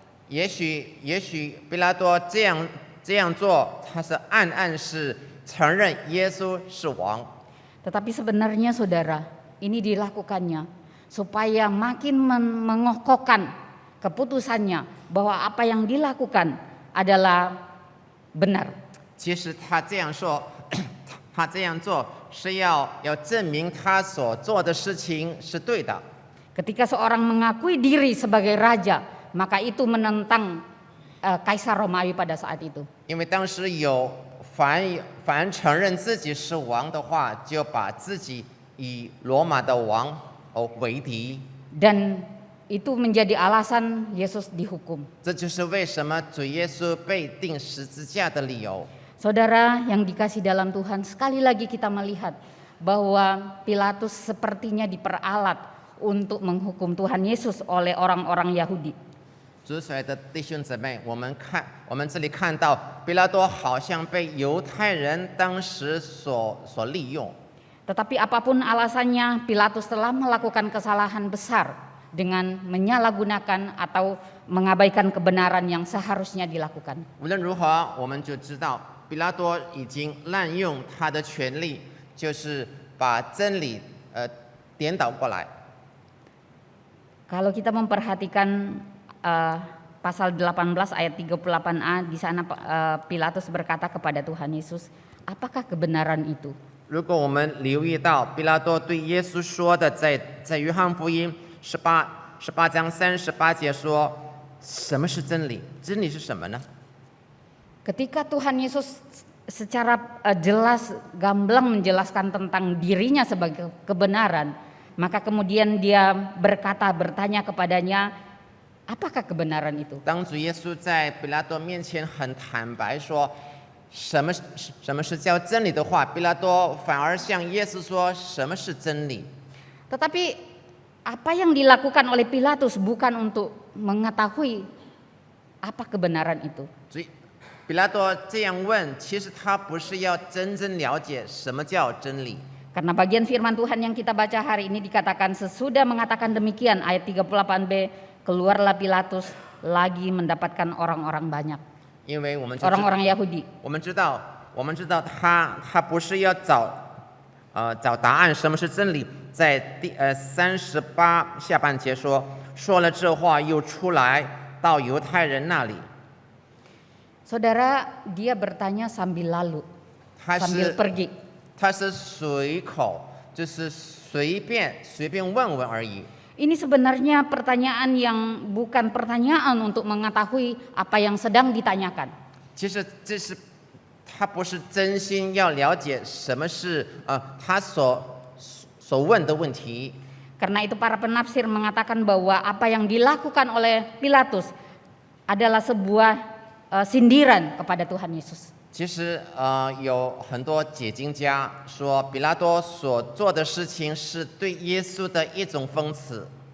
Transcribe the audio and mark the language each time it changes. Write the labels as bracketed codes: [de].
[zh] 也许毕拉多这样做，他是暗示承认耶稣是王。 [id] Tetapi sebenarnya saudara, ini dilakukannya supaya makin mengokohkan keputusannya bahwa apa yang dilakukan adalah benar. [zh] 其实他这样说，他这样做是要证明他所做的事情是对的。 [id] Ketika seorang mengakui diri sebagai raja, maka itu menentang Kaisar Romawi pada saat itu. [zh] 因为当时有凡承认自己是王的话，就把自己以罗马的王为敌。 [id] Dan itu menjadi alasan Yesus dihukum. [zh] 这就是为什么主耶稣被钉十字架的理由。 [id] Saudara yang dikasih dalam Tuhan, sekali lagi kita melihat bahwa Pilatus sepertinya diperalat untuk menghukum Tuhan Yesus oleh orang-orang Yahudi. [zh] 主所爱的弟兄姊妹，我们这里看到，比拉多好像被犹太人当时所利用。 [id] Tetapi apapun alasannya, Pilatus telah melakukan kesalahan besar dengan menyalahgunakan atau mengabaikan kebenaran yang seharusnya dilakukan. [zh] 无论如何，我们就知道，比拉多已经滥用他的权利，就是把真理颠倒过来。 [id] Kalau kita memperhatikan pasal 18 ayat 38a, di sana Pilatus berkata kepada Tuhan Yesus, apakah kebenaran itu? [zh] 如果我们留意到比拉多对耶稣说的，在约翰福音18章38节说，什么是真理？真理是什么呢？ [id] Ketika Tuhan Yesus secara jelas, gamblang menjelaskan tentang dirinya sebagai kebenaran, maka kemudian dia bertanya kepadanya, apakah kebenaran itu? [zh] 当主耶稣在比拉多面前很坦白说，什么是叫真理的话，比拉多反而向耶稣说，什么是真理？ [id] Tetapi apa yang dilakukan oleh Pilatus bukan untuk mengetahui apa kebenaran itu. [zh] 所以比拉多这样问，其实他不是要真正了解什么叫真理。 [id] Karena bagian firman Tuhan yang kita baca hari ini dikatakan sesudah mengatakan demikian, ayat 38b, keluarlah Pilatus lagi mendapatkan orang-orang banyak, [zh] 因为我们 [id] orang-orang Yahudi. [zh] 我们知道他不是要找答案，什么是真理？在38下半节说了这话，又出来到犹太人那里。 [id] Saudara, dia bertanya sambil lalu, [zh] 他 [id] sambil [zh] 是 [id] pergi. [zh] 他是随口，就是随便问而已。 [id] Ini sebenarnya pertanyaan yang bukan pertanyaan untuk mengetahui apa yang sedang ditanyakan. [zh] 其实他不是真心要了解什么是他所问的问题。 [id] Karena itu para penafsir mengatakan bahwa apa yang dilakukan oleh Pilatus adalah sebuah sindiran kepada Tuhan Yesus. [zh] 其实有很多解经家说，比拉多所做的事情是对耶稣的一种讽刺。